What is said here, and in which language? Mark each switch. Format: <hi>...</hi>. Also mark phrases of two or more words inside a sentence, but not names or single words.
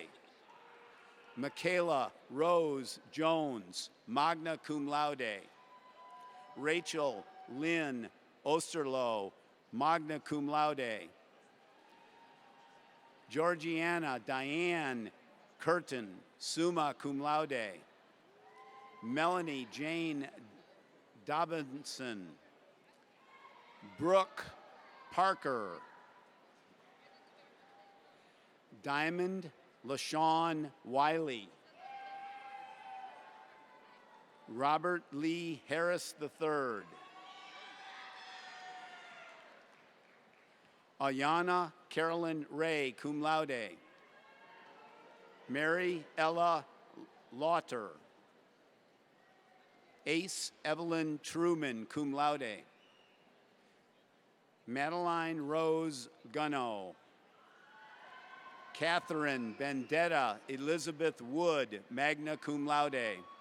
<en>Michaela Rose Jones,</en> <la>magna cum laude.</la> <en>Rachel Lynn Osterloh,</en> <la>magna cum laude.</la> <en>Georgiana Diane Curtin,</en> <la>summa cum laude.</la> <en>Melanie Jane Dobinson. Brooke Parker. Diamond LaShawn Wiley. Robert Lee Harris III. Ayana Carolyn Ray,</en> <la>cum laude.</la> <en>Mary Ella Lauter. Ace Evelyn Truman,</en> <la>cum laude.</la> <en>Madeline Rose Gunno. Catherine Bendetta Elizabeth Wood,</en> <la>magna cum laude.</la>